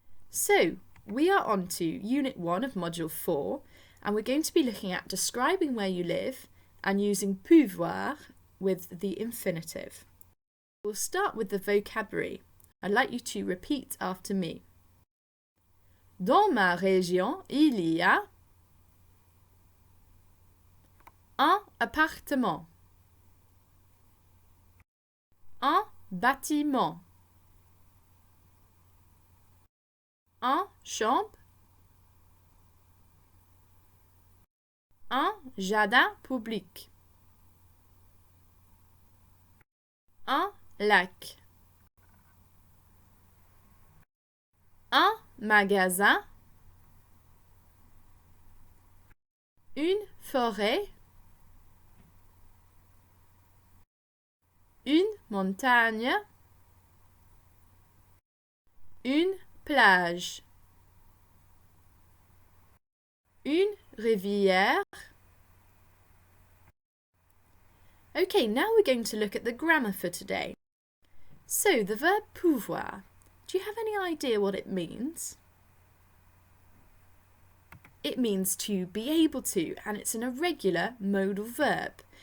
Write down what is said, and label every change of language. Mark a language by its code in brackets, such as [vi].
[en] So, we are on to Unit 1 of Module 4, and we're going to be looking at describing where you live and using pouvoir with the infinitive. We'll start with the vocabulary. I'd like you to repeat after me. [fr] Dans ma région, il y a un appartement, un bâtiment, un champ, un jardin public, un lac, un magasin, une forêt, une montagne, une plage, une rivière. [en] Okay, now we're going to look at the grammar for today. So, the verb pouvoir, do you have any idea what it means? It means to be able to, and it's an irregular modal verb.